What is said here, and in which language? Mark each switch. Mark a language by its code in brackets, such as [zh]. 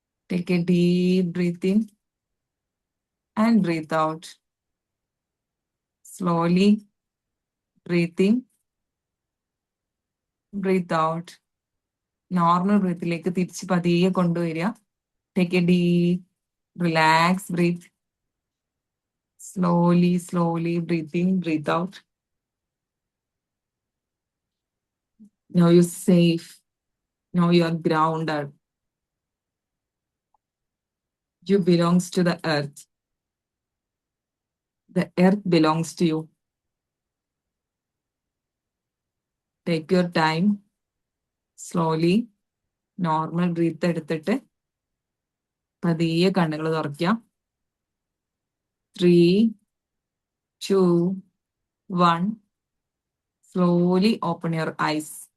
[en] Take a deep breath in and breathe out. Slowly breathe in, breathe out. [ml] Normal ബ്രീത്തിലേക്ക് തിരിച്ച് പതിയെ കൊണ്ടുവരിക. [en] Take a deep relax breath. Slowly breathe in, breathe out. Now you're safe. Now you are grounded. You belongs to the earth. The earth belongs to you. Take your time. Slowly, normal breath [ml] എടുത്തിട്ട് പതിയെ കണ്ണുകൾ തുറക്കുക. [en] 3, 2, 1. Slowly open your eyes.